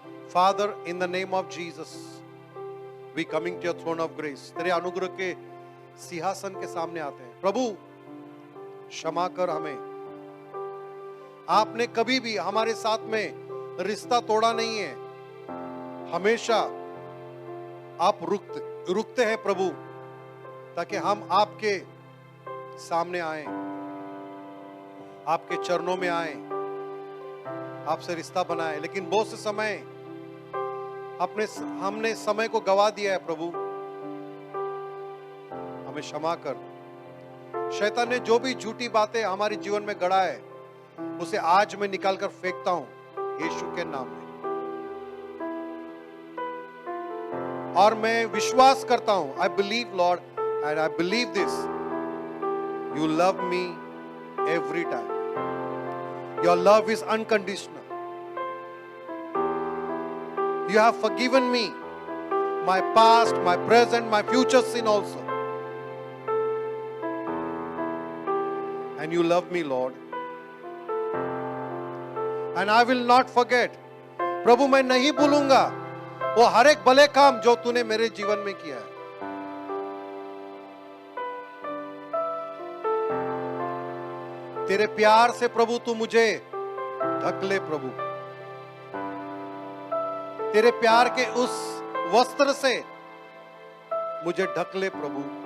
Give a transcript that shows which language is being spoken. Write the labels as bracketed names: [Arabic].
[English] Father, in the name of Jesus, we coming to your throne of grace. [Hindi] तेरे अनुग्रह के सिंहासन के सामने आते हैं। प्रभु क्षमा कर हमें। आपने कभी भी हमारे साथ में रिश्ता तोड़ा नहीं है, हमेशा आप रुकते हैं प्रभु, ताकि हम आपके सामने आए, आपके चरणों में आए, आपसे रिश्ता बनाए। लेकिन बहुत से समय हमने समय को गवा दिया है प्रभु, हमें क्षमा कर। शैतान ने जो भी झूठी बातें हमारे जीवन में गढ़ा है, उसे आज मैं निकाल कर फेंकता हूं यीशु के नाम में। और मैं विश्वास करता हूं, [English] I believe Lord and I believe this, you love me every time, your love is unconditional, you have forgiven me my past, my present, my future sin also, and you love me Lord, and I will not forget। [Hindi] प्रभु मैं नहीं भूलूंगा वो हर एक भले काम जो तूने मेरे जीवन में किया है। तेरे प्यार से प्रभु तू मुझे ढक ले प्रभु, तेरे प्यार के उस वस्त्र से मुझे ढक ले प्रभु।